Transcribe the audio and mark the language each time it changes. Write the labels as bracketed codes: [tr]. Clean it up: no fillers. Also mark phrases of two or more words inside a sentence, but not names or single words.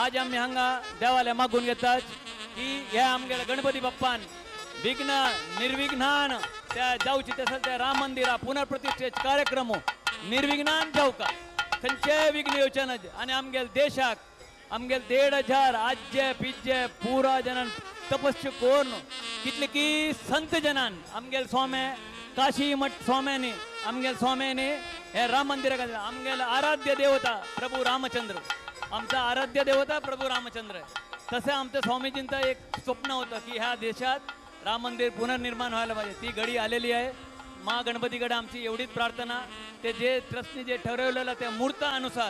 [kok] आज आम्ही हांगा देवालय मागून घेतात की हे आमगेले गणपती बाप्पान विघ्न निर्विघ्नान त्या जावची तसं त्या राम मंदिरा पुनर्प्रतिष्ठेचे कार्यक्रम निर्विघ्नान जावका खंयचे विघ्न येवचेना आणि आमगेल देशाक आमगेल 1,500 आज्जे पिज्जे पुरा जनान तपस्या करून कितले की संत जनान आमगेल स्वामे काशी मठ स्वाम्यांनी आमगेल स्वाम्यांनी हे राम मंदिर आमगेल आराध्य देवता प्रभू रामचंद्र [mr] आमचा आराध्य देवता प्रभू रामचंद्र तसे आमच्या स्वामीजींचं एक स्वप्न होतं की ह्या देशात राम मंदिर पुनर्निर्माण व्हायला पाहिजे ती घडी आलेली आहे महागणपतीकडे आमची एवढीच प्रार्थना ते जे ट्रस्टने जे ठरवलेलं त्या मुहूर्तानुसार